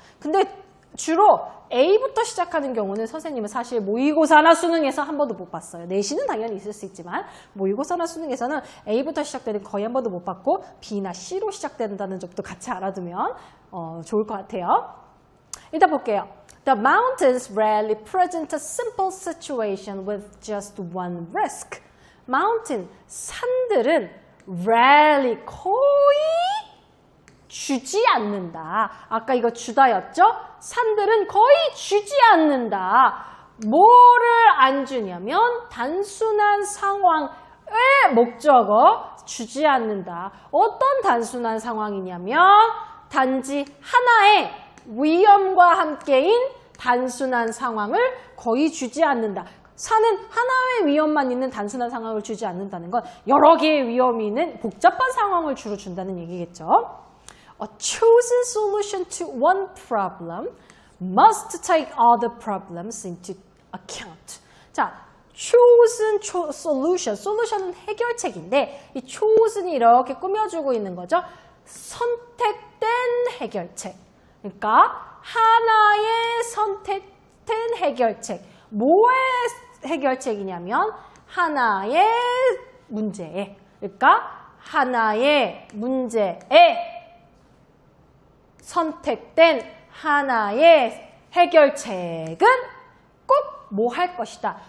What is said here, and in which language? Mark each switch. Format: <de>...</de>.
<ko>근데 주로 A부터 시작하는 경우는 선생님은 사실 모의고사나 수능에서 한 번도 못 봤어요. 내신은 당연히 있을 수 있지만 모의고사나 수능에서는 A부터 시작되는 거의 한 번도 못 봤고 B나 C로 시작된다는 점도 같이 알아두면 좋을 것 같아요. 일단 볼게요.</ko> <en>The mountains rarely present a simple situation with just one risk.</en> <ko>mountain, 산들은 rarely, 거의 주지 않는다. 아까 이거 주다였죠? 산들은 거의 주지 않는다. 뭐를 안 주냐면 단순한 상황의 목적어 주지 않는다. 어떤 단순한 상황이냐면 단지 하나의 위험과 함께인 단순한 상황을 거의 주지 않는다. 산은 하나의 위험만 있는 단순한 상황을 주지 않는다는 건 여러 개의 위험이 있는 복잡한 상황을 주로 준다는 얘기겠죠.</ko> <en>A chosen solution to one problem must take other problems into account.</en> <ko>자, chosen solution, solution은 해결책인데 이 chosen이 이렇게 꾸며주고 있는 거죠. 선택된 해결책. 그러니까 하나의 선택된 해결책. 뭐의 해결책이냐면 하나의 문제에, 그러니까 하나의 문제에 선택된 하나의 해결책은 꼭 뭐 할 것이다.</ko>